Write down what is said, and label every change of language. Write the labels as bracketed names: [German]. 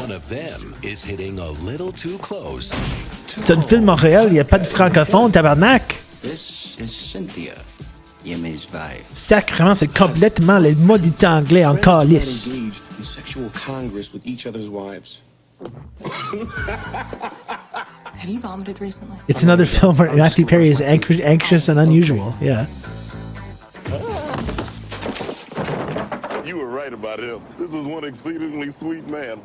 [English] One of them is hitting a little too close. [French] C'est un film Montréal, il n'y a pas de francophone, tabarnak. [English] This is Cynthia, Jimmy's wife. [French] Sacrément, c'est complètement les maudits anglais en calice. [English] In sexual congress with each other's wives. Have you vomited recently? It's another film where Matthew Perry is anxious and unusual. Yeah. You were right about him. This is one exceedingly sweet man.